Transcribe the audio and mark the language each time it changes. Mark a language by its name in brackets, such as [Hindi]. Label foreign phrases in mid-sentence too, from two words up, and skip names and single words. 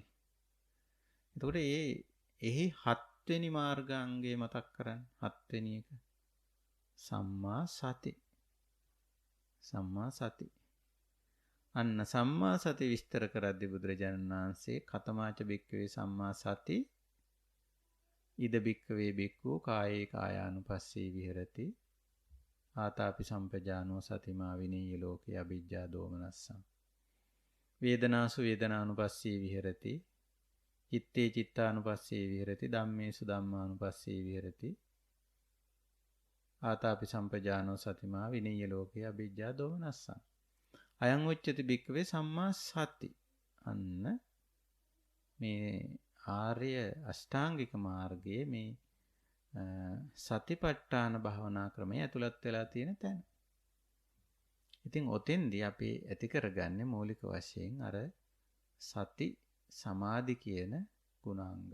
[Sinhala] එතකොට එහි 7 වෙනි මාර්ගාංගය මතක් කරන්න. 7 වෙනි එක [Pali] සම්මා සති. සම්මා සති. [Sinhala] අන්න සම්මා සති විස්තර කරද්දී බුදුරජාණන් වහන්සේ [Pali] කතමාච බික්කවේ සම්මා සති ඉද බික්කවේ බික්කු කායේ කායානුපස්සී විහෙරති ආතාපි සම්පජානෝ සතිමා විනීය ලෝකේ අවිජ්ජා දෝමනස්සං වේදනාසු වේදනානුපස්සී විහෙරති චිත්තේ චිත්තානුපස්සී විහෙරති ධම්මේසු ධම්මානුපස්සී විහෙරති ආතාපි සම්පජානෝ සතිමා විනීය ලෝකේ අවිජ්ජා දෝමනස්සං අයං උච්චති බික්කවේ සම්මා සති. [Sinhala] අන්න මේ ආර්ය අෂ්ටාංගික මාර්ගයේ මේ සතිපට්ඨාන භාවනා ක්‍රමය ඇතුළත් වෙලා තියෙන තැන. ඉතින් ඔතෙන්දී අපි ඇති කරගන්නේ මූලික වශයෙන් අර සති සමාධි කියන ගුණාංග.